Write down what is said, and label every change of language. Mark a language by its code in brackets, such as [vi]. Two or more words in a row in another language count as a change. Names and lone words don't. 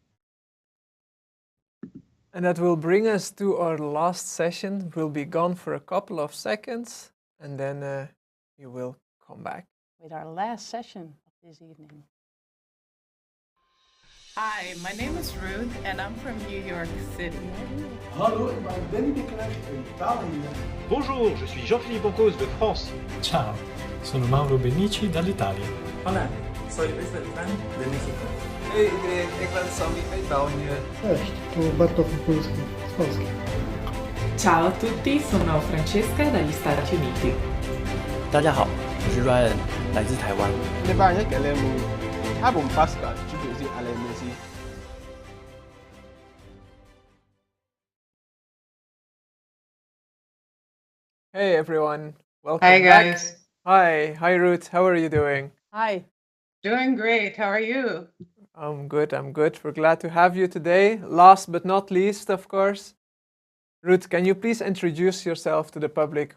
[en] And that will bring us to our last session. We'll be gone for a couple of seconds, and then you will come back. With our last session of this evening. Hi, my name is Ruth, and I'm from New York City. [nl] Hallo, ik ben Benny de Klerk uit Italië. [fr] Bonjour, je suis Jean-Philippe Boncos de France. [it] Ciao, sono Mauro Benici dall'Italia. [es] Hola, soy Luis Beltrán de México. [nl] Hey iedereen, ik ben Sammy uit België. [pl] Cześć, tu Bartosz Mipulski z Polski. [it] Ciao a tutti, sono Francesca dagli Stati Uniti. [zh] 大家好，我是 Ryan， 来自台湾。你把人给了木，他不发誓的，就是阿雷梅西。 [en] Hey everyone, welcome Hi back. guys. Hi Ruth, how are you doing? Hi. Doing great, how are you? I'm good. We're glad to have you today. Last but not least, of course, Ruth, can you please introduce yourself to the public?